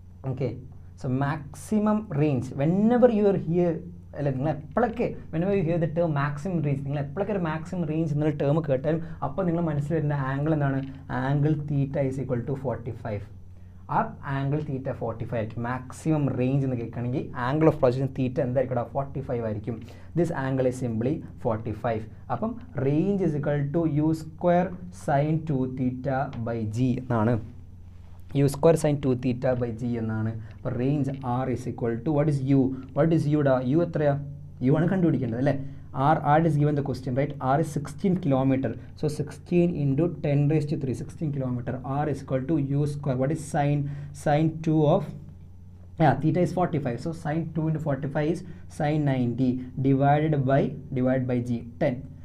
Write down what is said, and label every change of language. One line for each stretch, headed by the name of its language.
English: Okay, so maximum range, whenever you are here
Malayalam: അല്ലെ, നിങ്ങൾ എപ്പോഴൊക്കെ
English: whenever you hear the term maximum range,
Malayalam: നിങ്ങൾ എപ്പോഴൊക്കെ ഒരു maximum range എന്നുള്ള ടേം കേട്ടാലും അപ്പോൾ നിങ്ങൾ മനസ്സിൽ വരുന്ന ആംഗിൾ എന്താണ്?
English: Angle theta is equal to 45.
Malayalam: ആ ആംഗിൾ തീറ്റ 45 ആയിരിക്കും. മാക്സിമം റേഞ്ച് എന്ന് കേൾക്കുകയാണെങ്കിൽ ആംഗിൾ ഓഫ് പ്രൊജക്ഷൻ തീറ്റ എന്തായിരിക്കും? 45 ആയിരിക്കും.
English: This angle is simply 45. അപ്പം range is equal to u² sin 2θ/g എന്നാണ്. u² sin 2θ/g എന്നാണ്.
Malayalam: അപ്പോൾ
English: range r is equal to what is u
Malayalam: ഡാ? u എത്രയാ? u ആണ് കണ്ടുപിടിക്കേണ്ടത് അല്ലേ.
English: R is given the question, right? R is 16 kilometer. So 16 into 10 raised to 3, 16 kilometer. R is equal to U square. What is sine 2 of, yeah, theta is 45. So sine 2 into 45 is sine 90 divided by G, 10.